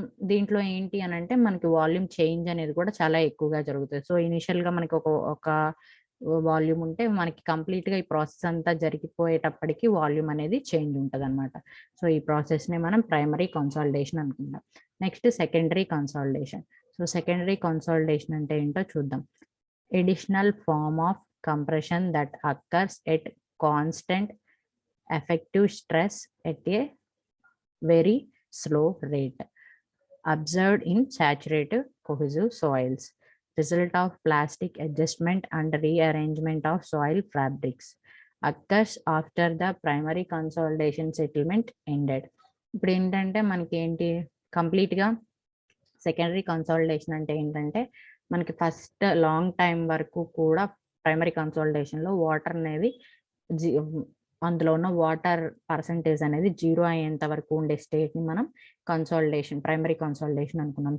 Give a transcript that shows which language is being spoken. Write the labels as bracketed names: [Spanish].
[Telugu] దీంట్లో ఏంటి అని అంటే మనకి వాల్యూమ్ చేంజ్ అనేది కూడా చాలా ఎక్కువగా జరుగుతుంది. సో ఇనిషియల్గా మనకి ఒక వాల్యూమ్ ఉంటే మనకి కంప్లీట్గా ఈ ప్రాసెస్ అంతా జరిగిపోయేటప్పటికి వాల్యూమ్ అనేది చేంజ్ ఉంటుంది అనమాట. సో ఈ ప్రాసెస్ని మనం ప్రైమరీ కన్సాలిడేషన్ అనుకుంటాం. Next secondary consolidation. So secondary consolidation అంటే ఏంటో చూద్దాం. [English] Additional form of compression that occurs at constant effective stress at a very slow rate observed in saturated cohesive soils, result of plastic adjustment and rearrangement of soil fabrics, occurs after the primary consolidation settlement ended. [Telugu] ఇప్పుడు ఏంటంటే మనకి ఏంటి కంప్లీట్గా secondary consolidation అంటే ఏంటంటే మనకి first long time వరకు కూడా ప్రైమరీ కన్సాలిడేషన్లో వాటర్ అనేది అందులో ఉన్న వాటర్ పర్సంటేజ్ అనేది 0 అయ్యేంత వరకు ఉండే స్టేట్ని మనం ప్రైమరీ కన్సాలిడేషన్ అనుకున్నాం.